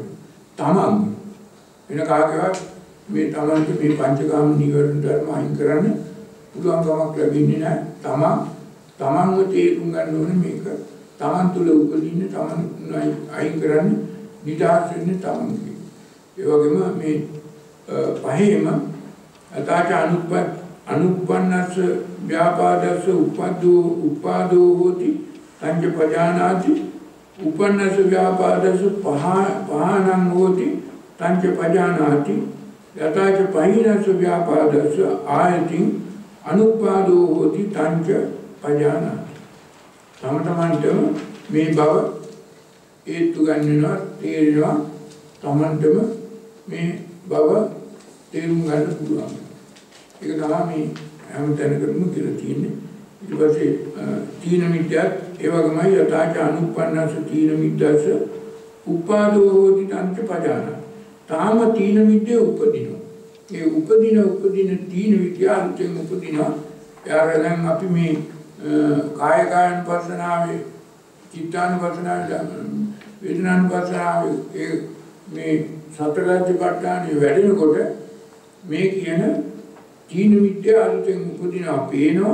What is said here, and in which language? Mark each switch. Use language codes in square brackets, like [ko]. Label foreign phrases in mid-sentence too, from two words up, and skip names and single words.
[si] තමන් වෙන කාගේවත් මේ තමන්ට මේ පංචකාම නීවරණ ධර්ම අයින් කරන්න පුළුවන් කමක් ලැබෙන්නේ නැහැ. තමන්ව තේරුම් ගන්න ඕනේ මේක. තමන් තුළ උපදින්න තමන් අයින් කරන්න නිදහස් වෙන්නේ තමන්ගේ. ඒ වගේම මේ පහේම [pi] අතාච අනුප්පන්නස්ස ව්‍යාපාදස්ස උපාදෝ හෝති තංච පජානාති. උපන්නස්ස ව්‍යාපාදස්ස පහනං හෝති තංච පජානාති. යතාච පහිනස්ස ව්‍යාපාදස්ස ආයතින් අනුපාදෝ හෝති තංච පජානාති. [si] තමන්ටම මේ බව හේතු ගන්නවා තේරෙනවා. තමන්ටම මේ බව තේරුම් ගන්න පුළුවන්. ඒක තමයි මේ හැම තැනකම කියලා තියෙන්නේ. ඊට පස්සේ තීන මිද්‍යාත් ඒ වගේමයි [pi] යතාච අනුප්පන්නස්ස තීන මිද්දස්ස උපාදෝ හෝති තංච පජානාති. [si] තාම තීන මිද්දේ උපදිනවා. ඒ උපදින තීන විද්‍යාන්තයෙන් උපදිනවා. යාරෙන් අපි මේ කායනුපස්සනාවේ චිත්තානුපස්සනාවේ වේදනානුපස්සනාවේ මේ සතරාජ්‍යපට්ඨානෙ වැඩෙනකොට මේ කියන තීන විද්‍යාව අලුතෙන් උපදිනවා පේනවා.